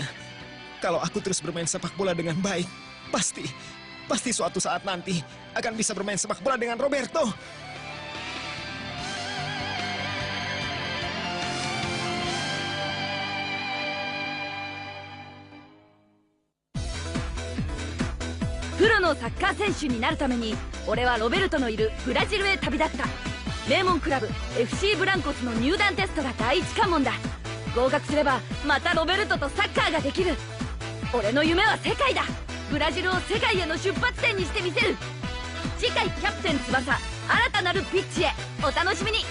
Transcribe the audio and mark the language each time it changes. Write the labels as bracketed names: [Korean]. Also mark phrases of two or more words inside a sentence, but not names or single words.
[Indonesian] Kalau aku terus bermain sepak bola dengan baik, pasti suatu saat nanti akan bisa bermain sepak bola dengan Roberto. [Japanese] Pro のサッカー選手になるために俺はロベルトのいるブラジルへ旅立った。名門クラブ FC ブランコスの入団テストが第一関門だ。合格すればまたロベルトとサッカーができる。俺の夢は世界だ。ブラジルを世界への出発点にしてみせる。次回キャプテン翼、新たなるピッチへお楽しみに。